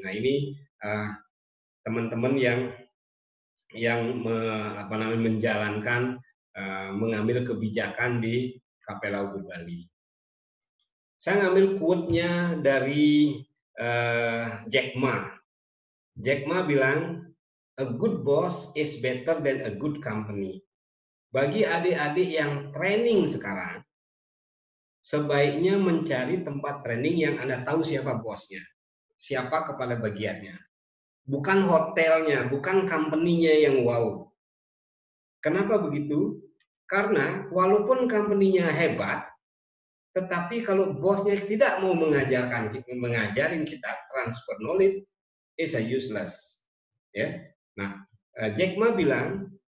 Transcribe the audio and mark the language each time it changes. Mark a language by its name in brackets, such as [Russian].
[Indonesian] Nah ini teman-teman yang menjalankan, mengambil kebijakan di Capella Ubud Bali. Saya ngambil quote-nya dari Jack Ma. Jack Ma bilang, [English] a good boss is better than a good company. [Indonesian] Bagi adik-adik yang training sekarang, sebaiknya mencari tempat training yang Anda tahu siapa bosnya, siapa kepala bagiannya. Bukan hotelnya, bukan company-nya yang wow. Kenapa begitu? Karena walaupun company-nya hebat, tetapi kalau bosnya tidak mau mengajarin kita transfer knowledge, is a useless. Ya. Nah, Jack Ma bilang